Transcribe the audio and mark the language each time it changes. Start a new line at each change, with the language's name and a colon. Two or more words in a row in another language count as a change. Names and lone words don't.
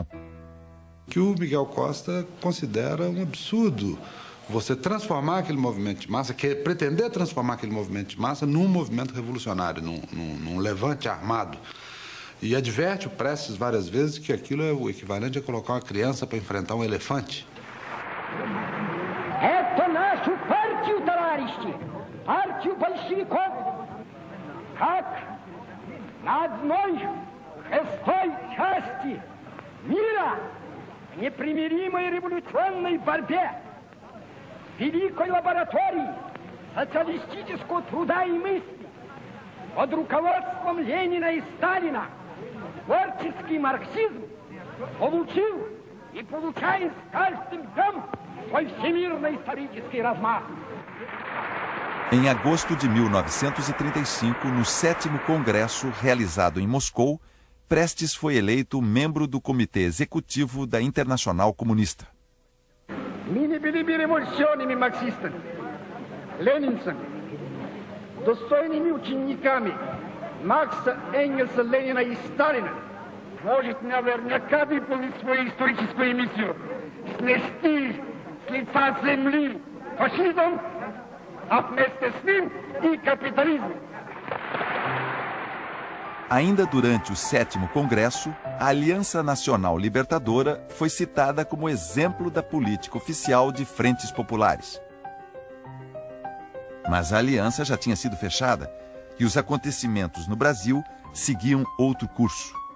Portuguese: Que o Miguel Costa considera um absurdo você transformar aquele movimento de massa, pretender transformar aquele movimento de massa num movimento revolucionário, num levante armado. E adverte o Prestes várias vezes que aquilo é o equivalente a colocar uma criança para enfrentar um elefante.
Russian: Это нашу партию, товарищи, партию большевиков, как на одной шестой части мира в непримиримой революционной борьбе, великой лаборатории социалистического труда и мысли под руководством Ленина и Сталина творческий марксизм получил и получает с каждым днем
Portuguese: Em agosto de 1935, no 7º Congresso, realizado em Moscou, Prestes foi eleito membro do Comitê Executivo da Internacional Comunista.
Russian: Ми были революционными марксистами, ленинцами, достойными учениками Маркса, Энгельса, Ленина и Сталина. Может, наверняка выполнить свою историческую миссию, снести с лица земли фашизм, а вместе с ним и капитализм.
Portuguese: Ainda durante o 7º Congresso, a Aliança Nacional Libertadora foi citada como exemplo da política oficial de frentes populares. Mas a aliança já tinha sido fechada e os acontecimentos no Brasil seguiam outro curso.